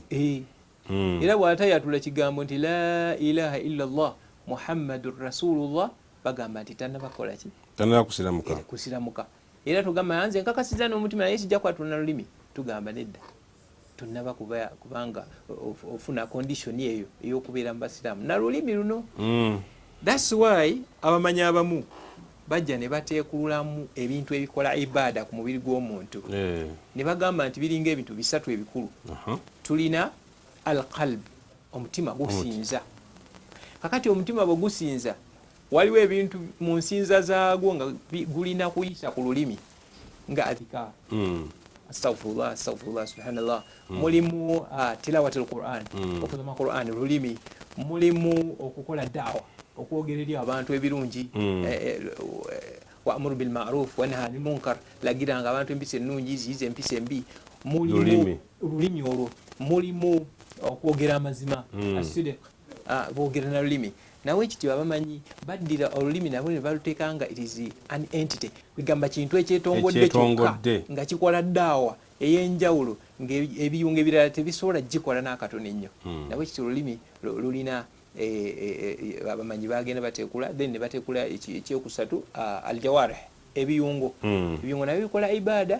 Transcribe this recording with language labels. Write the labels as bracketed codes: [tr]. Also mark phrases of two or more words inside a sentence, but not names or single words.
[lg] era bw'atayatula kigambo nti [ar] لا إله إلا الله محمد رسول الله, [lg] bagamba nti tannabakola ki? Kusiramuka. Era tugamba nze nkakasiza n'omutima naye sijja kwatula na lulimi, tugamba nedda tunnaba kubanga ofuna condition eyo ey'okubeera mu basiraamu na lulimi luno. [en] That's why [lg] abamanyi abamu bajja ne bateekulamu ebintu ebikola ibaada ku mubiri gw'omuntu ne bagamba nti biringa ebintu bisatu ebikulu. Tulina alqalb, omutima gusinza. Kakati omutima bwe gusinza, waliwo ebintu mu nsinza zaagwo nga gulina kuyisa ku lulimi nga adhikar, [ar] أستغفر الله سبحان الله, [lg] mulimu [ar] تلاوة القرآن, [lg] okusoma Qur'an lulimi, mulimu okukola daawa, okwogera eri abantu ebirungi, [ar] وأمر بالمعروف ونهي عن المنكر, [lg] lagiranga abantu empisa ennungi ziyize empisa embi. Mulimu olulimi olwo, mulimu okwogera amazima, asidiq, boogera na lulimi. Nawe ekityo abamanyi baddira olulimi nabo ne baluteekanga [en] it is an entity, [lg] kwegamba kintu ekyetongodde kyokka nga kikola ddaawa ey'enjawulo ng'ebiyunga ebirala tebisobola gikola n'akatono ennyo. Nawe ekityo olulimi lulina abamanyi bagenda bateekula, then ne bateekula ekyokusatu aljawarih, ebiyungo nabyo bikola ibaada.